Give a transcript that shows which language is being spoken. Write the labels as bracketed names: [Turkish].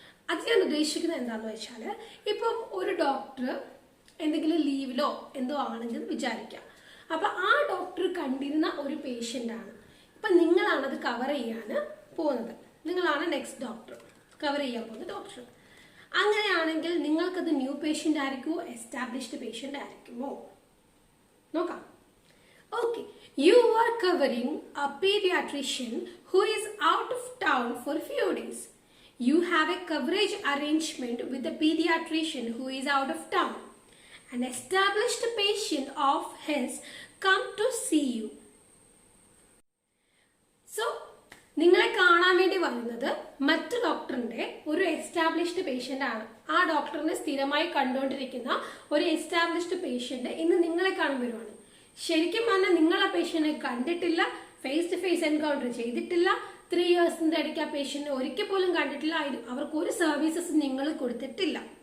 [Malayalam] അത് ഞാൻ ഉദ്ദേശിക്കുന്നത് എന്താണെന്ന് വെച്ചാൽ, ഇപ്പം ഒരു ഡോക്ടർ എന്തെങ്കിലും ലീവിലോ എന്തോ ആണെങ്കിൽ വിചാരിക്കാം. അപ്പം ആ ഡോക്ടർ കണ്ടിരുന്ന ഒരു പേഷ്യൻ്റാണ്. ഇപ്പം നിങ്ങളാണത് കവർ ചെയ്യാൻ പോകുന്നത്. നിങ്ങളാണ് നെക്സ്റ്റ് ഡോക്ടർ, കവർ ചെയ്യാൻ പോകുന്ന ഡോക്ടർ. അങ്ങനെയാണെങ്കിൽ നിങ്ങൾക്കത് ന്യൂ പേഷ്യൻ്റ് ആയിരിക്കുമോ എസ്റ്റാബ്ലിഷ്ഡ് പേഷ്യൻ്റ് ആയിരിക്കുമോ? നോക്കാം. [English] Okay, you are covering a pediatrician who is out of town for a few days. You have a coverage arrangement with the pediatrician who is out of town. An established patient of his come to see you. So, [Malayalam] നിങ്ങളെ കാണാൻ വേണ്ടി വരുന്നത് മറ്റു ഡോക്ടറിന്റെ ഒരു established patient ആണ്. ആ ഡോക്ടറിനെ സ്ഥിരമായി കണ്ടുകൊണ്ടിരിക്കുന്ന ഒരു എസ്റ്റാബ്ലിഷ്ഡ് പേഷ്യന്റ് ഇന്ന് നിങ്ങളെ കാണാൻ വരുവാണ്. ശരിക്കും പറഞ്ഞാൽ നിങ്ങൾ ആ പേഷ്യന്റിനെ കണ്ടിട്ടില്ല, ഫേസ് ടു ഫേസ് എൻകൗണ്ടർ ചെയ്തിട്ടില്ല, 3 ഇയേഴ്സിന്റെ ഇടയ്ക്ക് ആ പേഷ്യന്റിനെ ഒരിക്കൽ പോലും കണ്ടിട്ടില്ല, അവർക്ക് ഒരു സർവീസസ് നിങ്ങൾ കൊടുത്തിട്ടില്ല.